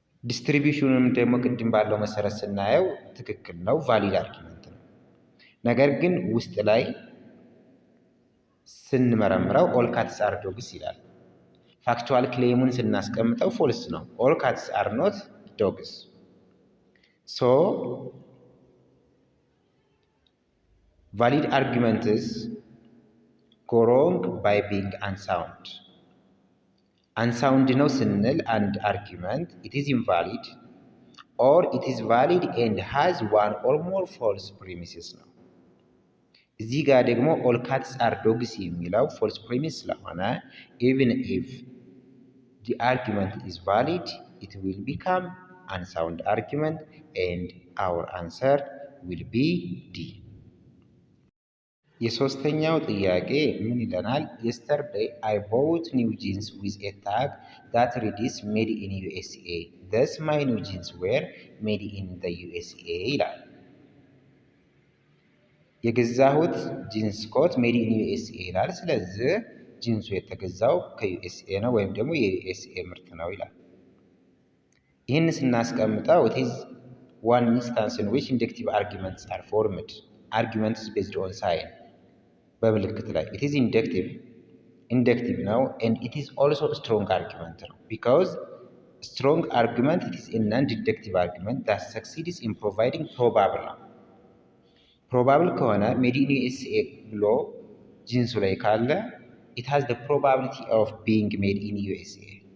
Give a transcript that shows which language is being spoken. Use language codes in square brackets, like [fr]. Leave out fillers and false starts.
[am] ዲስትሪቢዩሽኑም ደግሞ ቅድም ባለው መሰረት ስናየው ትክክል ነው፣ ቫሊድ አርጊመንት ነው። ነገር ግን ውስጥ ላይ ስንመረምረው ኦል ካትስ አር ዶግስ ይላል። ፋክቹዋል ክሌሙን ስናስቀምጠው ፎልስ ነው። ኦል ካትስ አር ኖት ዶግስ። ሶ [en] valid arguments go wrong by being unsound. Unsound ነው ስንል አንድ argument it is invalid or it is valid and has one or more false premises ነው። [am] እዚህ ጋር ደግሞ [en] all cats are dogs የሚለው false premise ስለሆነ even if the argument is valid it will become unsound argument and our answer will be D. [am] የሶስተኛው ጥያቄ ምን ይለናል? [en] Yesterday I bought new jeans with a tag that reads made in U.S.A. Thus my new jeans were made in the U.S.A. [am] ይላል። የገዛሁት ጂንስ ኮት ሜድ ኢን ዩ.ኤስ.ኤ ይላል። ስለዚህ ጂንሱ የተገዛው ከዩ.ኤስ.ኤ ነው ወይም ደግሞ የዩ.ኤስ.ኤ ምርት ነው ይላል። ይህን ስናስቀምጠው [en] it is one instance in which inductive arguments are formed. Arguments based on sign [am] በምልክት ላይ [en] it is inductive ነው and it is also a strong argument ነው because strong argument it is a non-deductive argument that succeeds in providing probable ነው። probable ከሆነ made in U.S.A ብሎ ጂንሱ ላይ ካለ it has the probability of being made in U.S.A.